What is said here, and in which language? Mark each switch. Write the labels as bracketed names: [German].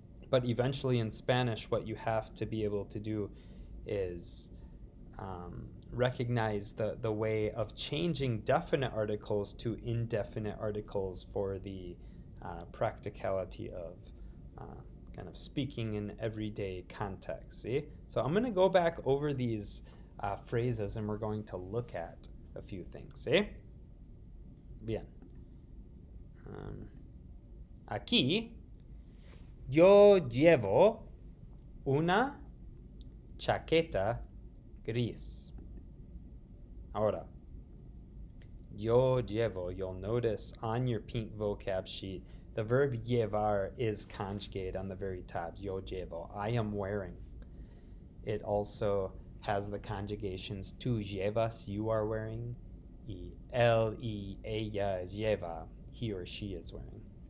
[English] But eventually in Spanish, what you have to be able to do is recognize the way of changing definite articles to indefinite articles for the practicality of kind of speaking in everyday context. See? So I'm going to go back over these phrases and we're going to look at a few things. See? [Spanish] Bien. Aquí yo llevo una chaqueta gris. [English] Ahora, [Spanish] yo llevo, [English] you'll notice on your pink vocab sheet, the verb llevar is conjugated on the very top. [Spanish] Yo llevo, [English] I am wearing. It also has the conjugations [Spanish] tú llevas, [English] you are wearing, [Spanish] y él y ella lleva, [English] he or she is wearing.